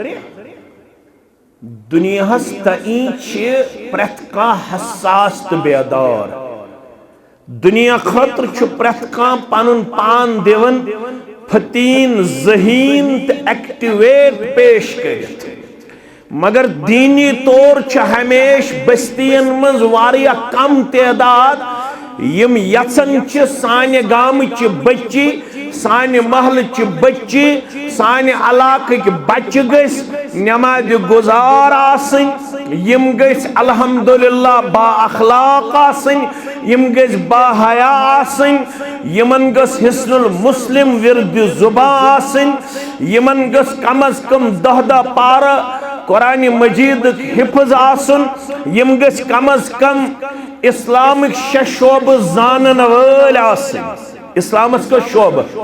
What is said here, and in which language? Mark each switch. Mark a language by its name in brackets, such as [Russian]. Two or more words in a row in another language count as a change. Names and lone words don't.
[Kashmiri] दुनियाहस तईं छ प्रथ कांह हसास तो बेदार दुनिया खतर छु प्रथ कांह पनुन पान देवन फतीन जहीन तो एक्टिवेट पेश करित मगर दीनी तौर छ हमेश बस्तियन मज वारिया कम तदाद यम यचन छ साने गाम च बच्ची साने महल च बच्ची साने इलाक बच्च गस नमाज गुजार आसन यम गस अल्हम्दुलिल्लाह बा अखलाक आसन यम गस बा हया आसन यमन गस हिस्नुल मुस्लिम विरद जुबा आसन यमन गस कम अज कम 10 पारा कुरान मजीद हिफ्ज आसन यम गस कम अज कम इस्लामिक शोब जानन वल आसन इस्लामस को शोब